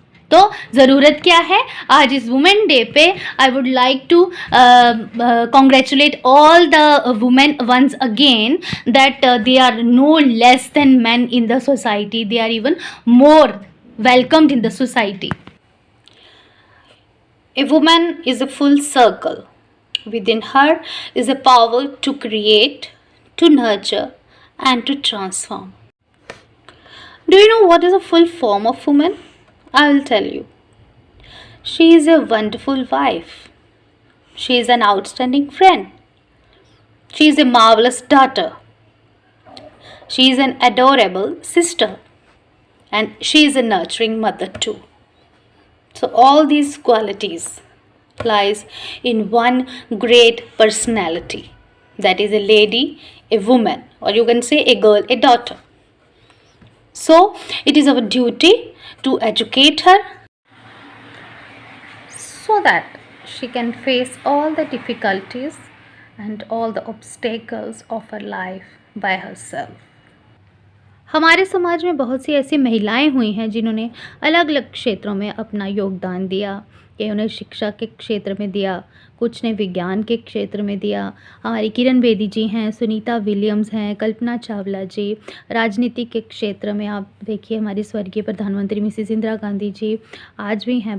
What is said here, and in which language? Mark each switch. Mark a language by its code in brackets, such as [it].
[hi] तो ज़रूरत क्या है? [en] आज इस women day पे I would like to congratulate all the women once again that they are no less than man in the society, they are even more welcomed in the society. A woman is a full circle. Within her is a power to create, to nurture, and to transform. Do you know what is a full form of woman? I will tell you. She is a wonderful wife. She is an outstanding friend. She is a marvelous daughter. She is an adorable sister. And she is a nurturing mother too. So all these qualities lies in one great personality. That is a lady, a woman, or you can say a girl, a daughter. So it is our duty to educate her so that she can face all the difficulties and all the obstacles of her life by herself. [hi] हमारे समाज में बहुत सी ऐसी महिलाएं हुई हैं जिन्होंने अलग अलग क्षेत्रों में अपना योगदान दिया। कि उन्हें शिक्षा के क्षेत्र में दिया, कुछ ने विज्ञान के क्षेत्र में दिया। हमारी किरण बेदी जी हैं, सुनीता विलियम्स हैं, कल्पना चावला जी। राजनीति के क्षेत्र में आप देखिए हमारी स्वर्गीय प्रधानमंत्री मिसेस इंदिरा गांधी जी आज भी हैं।